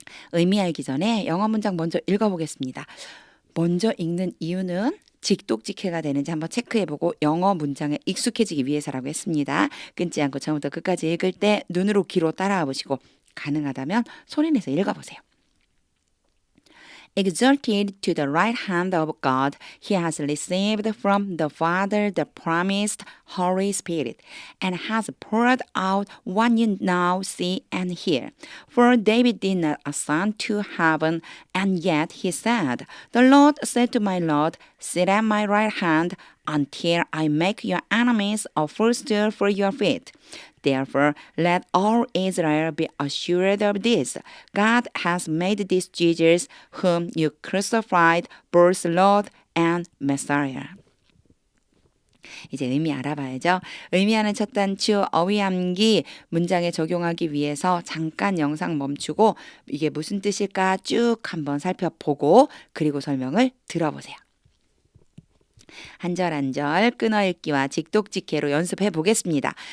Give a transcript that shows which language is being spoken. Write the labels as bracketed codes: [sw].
[ko] 의미 알기 전에 영어 문장 먼저 읽어보겠습니다. 먼저 읽는 이유는 직독직해가 되는지 한번 체크해보고 영어 문장에 익숙해지기 위해서라고 했습니다. 끊지 않고 처음부터 끝까지 읽을 때 눈으로 귀로 따라와 보시고 가능하다면 소리내서 읽어보세요. [en] Exalted to the right hand of God, he has received from the Father the promised Holy Spirit, and has poured out what you now see and hear. For David did not ascend to heaven, and yet he said, The Lord said to my Lord, Sit at my right hand until I make your enemies a footstool for your feet. Therefore, let all Israel be assured of this. God has made this Jesus, whom you crucified, both Lord and Messiah. [ko] 이제 의미 알아봐야죠. 의미하는 첫 단추 어휘암기 문장에 적용하기 위해서 잠깐 영상 멈추고 이게 무슨 뜻일까 쭉 한번 살펴보고 그리고 설명을 들어보세요. 한 절 한 절 끊어읽기와 직독직해로 연습해 보겠습니다.